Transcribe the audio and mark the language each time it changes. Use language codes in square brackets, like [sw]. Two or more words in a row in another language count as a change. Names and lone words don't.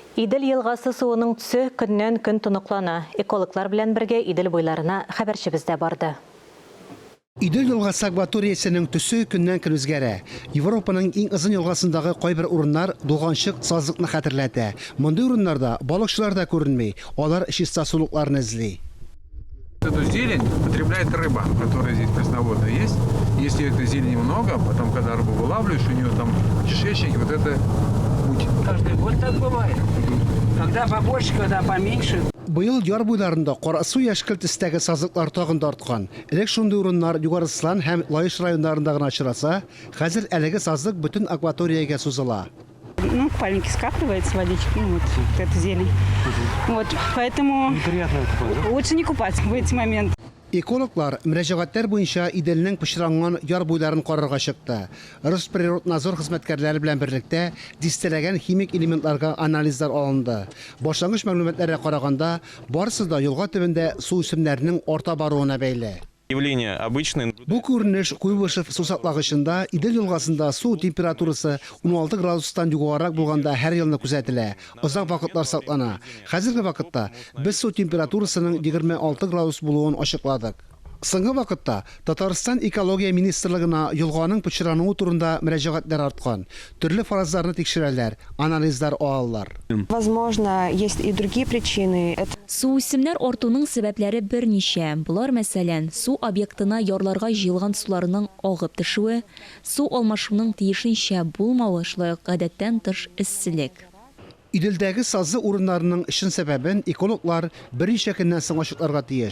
[tt] Идел елгасы суының түсі күннен күн тұнықлана. Экологлар белән бергә Идел буйларына хәбәрчебездә барды. Идел елгасы акваториясының төсі күннән көн үзгәрә. Европаның иң озын елгасындагы кайбер урыннар булганчык сазлыкны хәтерләтә. Мондый урыннарда балыкчылар да күренми, алар чиста сулыкларны эзли. [ru] Эту зелень потребляет рыба, которая здесь пресноводная есть. Если этой зелени много, потом, когда рыбу вылавливаешь, у нее там кишечник, вот это путь. Каждый год так бывает. Когда побольше, когда поменьше. [tt] Быел яр буйларында Карасу яшькелт төстәге сазлыклар тагын да арткан. Элек шундый урыннар Югары Слан һәм Лаеш районнарында гына очраса, хәзер әлеге сазлык бөтен акваториягә сузыла. [ru] Ну, в паленке скапливается водичка, ну, вот эта зелень. Вот, поэтому лучше не купаться в эти моменты. [tt] Экологлар мөрәҗәгатьләр буенча Иделнең пычранган яр буйларын карарга чыкты. Росприроднадзор хезмәткәрләре белән берлектә дистәләгән химик элементларга анализлар алынды. Башлангыч мәгълүматларга караганда, барысы да елга төбендә су үсемнәренең арта баруына бәйле. [ru] Явление обычное. [tt] Бу күренеш Куйбышев сусаклагычында Идел елгасында су температурасы 16 градустан югарырак булганда һәр елны күзәтелә. Озак вакытлар саклана. Хәзерге вакытта без су температурасының 26 градус булуын ачыкладык. Соңгы вакытта Татарстан экология министрлыгына елганың пычрануы турында мөрәҗәгатьләр арткан. Төрле фаразларны тикшерәләр, анализлар алалар. [ru] Возможно, есть и другие причины. [tt] Су үсемнәр артуның сәбәпләре берничә. Булар мәсәлән, су объектына ярларга җыелган суларның агып төшүе, су алмашуның тиешенчә булмавы, шулай ук гадәттән тыш эсселек. Иделдәге сазлы урыннарының эшен сәбәбен экологлар берничә көннән соң ачыкларга тиеш.